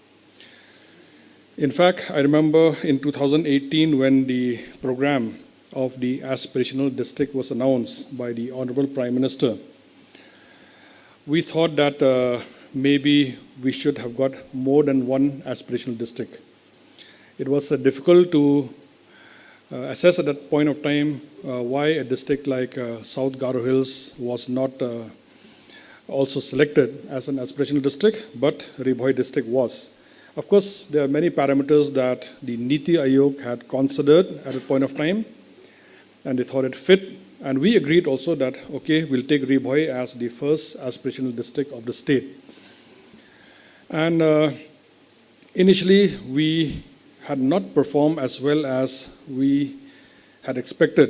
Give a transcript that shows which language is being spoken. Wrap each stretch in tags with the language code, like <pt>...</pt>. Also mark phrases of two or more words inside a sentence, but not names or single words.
<en>In fact, I remember in 2018 when the program of the aspirational district was announced by the Honorable Prime Minister, we thought that maybe we should have got more than one aspirational district. It was difficult to assess at that point of time why a district like South Garo Hills was not also selected as an aspirational district, but Ribhoy district was. Of course, there are many parameters that the Niti Aayog had considered at a point of time, and they thought it fit. And we agreed also that, okay, we'll take Ribhoy as the first aspirational district of the state. And initially, we had not performed as well as we had expected.</en>